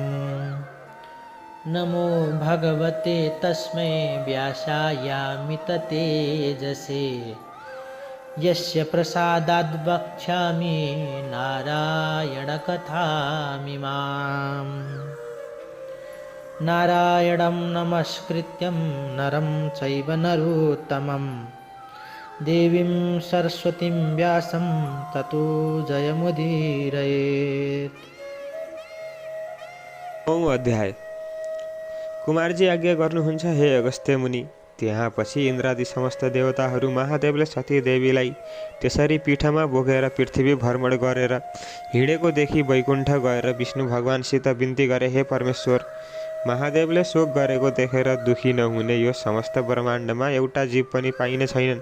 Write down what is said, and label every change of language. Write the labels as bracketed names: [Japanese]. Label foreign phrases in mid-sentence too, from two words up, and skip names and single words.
[Sanskrit] नमो भगवते तस्मै व्यासायामिततेजसे यस्य प्रसादाद् वक्ष्यामि नारायणकथामिमाम्। नारायणं नमस्कृत्यं नरं चैव नरोत्तमं देवीं सरस्वतीं व्यासं ततो जयमुदीरयेत्। [Nepali] अध्याय कुमारजी आज्ञा गर्नुहुन्छ हे अगस्त्य मुनि। त्यहाँपछि इन्द्रादि समस्त देवताहरू महादेवले सती देवीलाई त्यसरी पीठमा बोकेर पृथ्वी भ्रमण गरेर हिँडेको देखि वैकुण्ठ गएर विष्णु भगवानसित बिन्ती गरे, हे परमेश्वर, महादेवले शोक गरेको देखेर दुखी नहुने यो समस्त ब्रह्माण्डमा एउटा जीव पनि पाइने छैनन्।